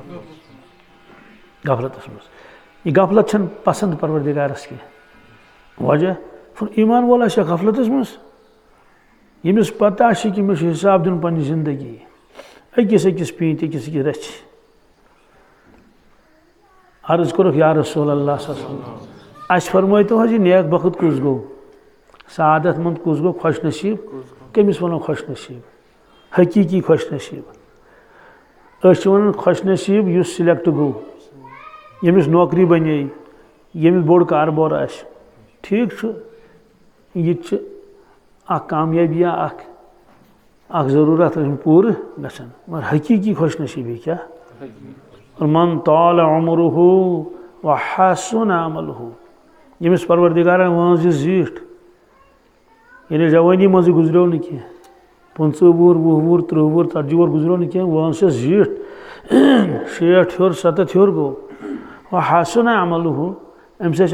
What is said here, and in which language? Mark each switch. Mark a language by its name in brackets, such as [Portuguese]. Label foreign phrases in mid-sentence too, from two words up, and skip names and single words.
[Kashmiri] غفلتس منٛز یہِ غفلت چھنہٕ پسنٛد پروردِگارس کینٛہہ وجہ ایمان وول آسہِ ہا غفلتس منٛز ییٚمِس پتہ چھِ کہِ مےٚ چھُ حساب دیُن پننہِ زندگی أکِس أکِس پیٖنتہِ أکِس أکِس رژھِ عرض کوٚرُکھ [Arabic] یا رسول اللہ صلی اللہ علیہ وسلم [Kashmiri] اَسہِ فرمٲیتو حظ یہِ نیک بخت کُس گوٚو سعادت منٛد کُس گوٚو خۄش نصیٖب کٔمِس وَنو خۄش نصیٖب حقیٖقی خۄش نصیٖب أسۍ چھِ وَنان خۄش نصیٖب یُس سِلیکٹ گوٚو ییٚمِس نوکری بنے ییٚمِس بوٚڑ کاربار آسہِ ٹھیٖک چھُ یہِ تہِ چھِ اکھ کامیٲبی اکھ ضروٗرت پوٗرٕ گژھان مگر حقیٖقی خوش نصیٖبی کیٛاہ [Arabic] من طال عمرہ وحسن عملہ [Kashmiri] ییٚمِس پروردگارن وٲنٛس دِژ زیٖٹھ یعنی جوٲنی منٛزٕے گُزریو نہٕ کینٛہہ 25 وُہُر 20 وُہُر 30 وُہُر 40 وُہُر گُزریو نہٕ کینٛہہ وٲنٛس چھَس زیٖٹھ 60 ہیوٚر 70 ہیوٚر گوٚو [Arabic] وحسن عملہ [Kashmiri] أمِس ٲسۍ